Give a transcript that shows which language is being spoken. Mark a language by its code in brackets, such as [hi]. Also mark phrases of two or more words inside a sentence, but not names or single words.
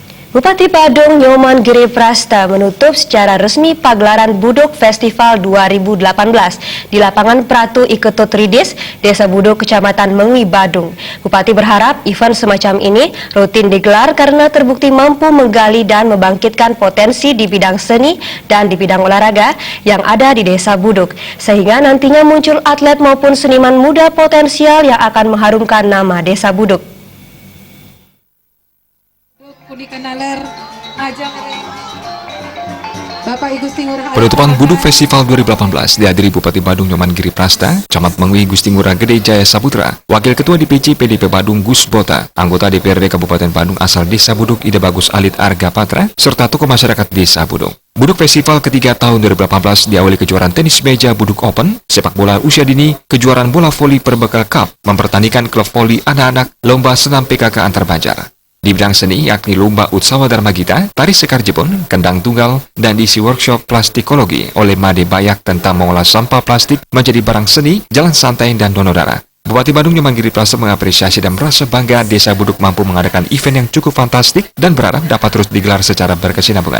[id] Bupati Badung Nyoman Giri Prasta menutup secara resmi pagelaran Buduk Festival 2018 di lapangan Pratu Iketut Ridis, Desa Buduk, Kecamatan Mengwi, Badung. Bupati berharap event semacam ini rutin digelar karena terbukti mampu menggali dan membangkitkan potensi di bidang seni dan di bidang olahraga yang ada di Desa Buduk, sehingga nantinya muncul atlet maupun seniman muda potensial yang akan mengharumkan nama Desa Buduk. Penutupan Buduk Festival 2018 dihadiri Bupati Badung Nyoman Giri Prasta, Camat Mengwi Gusti Ngurah Gede Jaya Saputra, Wakil Ketua DPC PDP Badung Gus Bota, anggota DPRD Kabupaten Badung asal Desa Buduk Ida Bagus Alit Arga Patra, serta tokoh masyarakat Desa Buduk. Buduk Festival ketiga tahun 2018 diawali kejuaraan tenis meja Buduk Open, sepak bola usia dini, kejuaraan bola voli Perbekal Cup, mempertandingkan klub voli anak-anak, lomba senam PKK antar banjar. Di bidang seni yakni lomba Utsawa Dharma Gita, tari sekar Jepun, kendang tunggal, dan diisi workshop plastikologi oleh Made Bayak tentang mengolah sampah plastik menjadi barang seni, jalan santai, dan donor darah. Bupati Badung Nyoman Giri Prasta mengapresiasi dan merasa bangga Desa Buduk mampu mengadakan event yang cukup fantastik dan berharap dapat terus digelar secara berkesinambungan.